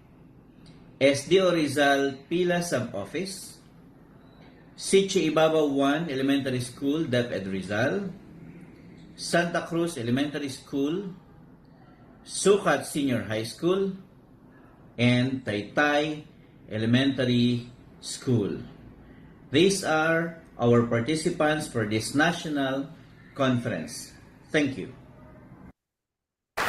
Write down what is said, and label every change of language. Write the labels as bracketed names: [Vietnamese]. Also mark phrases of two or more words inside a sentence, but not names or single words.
[English] SDO Rizal Pila Sub-Office, Sitio Ibabaw 1 Elementary School, DepEd Rizal, Santa Cruz Elementary School, Sukat Senior High School, and Taytay Elementary School. These are our participants for this national conference. Thank you.